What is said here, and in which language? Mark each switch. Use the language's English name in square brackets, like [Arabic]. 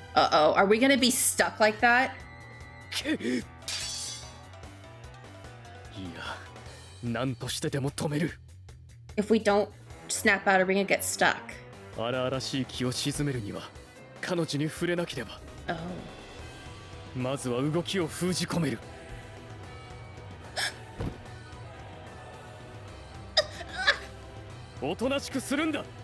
[English] Uh-oh, are we gonna be stuck like that? [Japanese] いや、何としてでも止める。 [English] If we don't snap out, are we gonna get stuck? [Japanese] 荒々しい気を鎮めるには彼女に触れなければ。 [English] Oh. [Japanese] まずは動きを封じ込める。おとなしくするんだ。